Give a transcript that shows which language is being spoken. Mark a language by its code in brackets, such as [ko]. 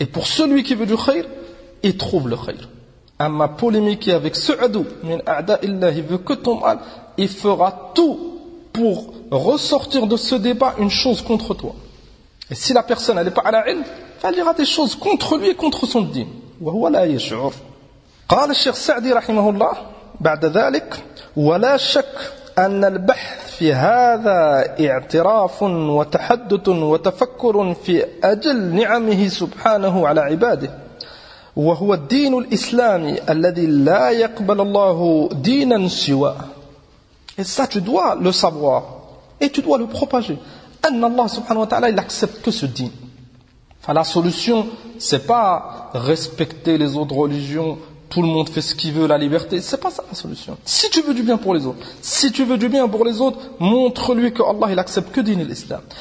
[fr] Et pour celui qui veut du khayr, il trouve le khayr. « Amma polémique avec ce adou, [ar] min a'da illahi, [fr] veut que ton mal, il fera tout pour ressortir de ce débat une chose contre toi. » Et si la personne n'est pas à la ilm, elle dira des choses contre lui et contre son dîn. [ar] « Wa huwa la yash'ur ». Qala al-Sheikh Sa'di rahimahullah, بعد ذلك ولا شك أن البحث في هذا اعتراف وتحدث وتفكر في أجل نعمه سبحانه على عباده وهو الدين الإسلامي الذي لا يقبل الله دينا سواه. [fr] Et ça, tu dois le savoir et tu dois le propager. [ar] أن الله سبحانه وتعالى [fr] il accepte que ce dîn. La solution, c'est pas respecter les autres religions. Tout le monde fait ce qu'il veut, la liberté. C'est pas ça la solution. Si tu veux du bien pour les autres, si tu veux du bien pour les autres, montre-lui que Allah il accepte que dîn l'islam.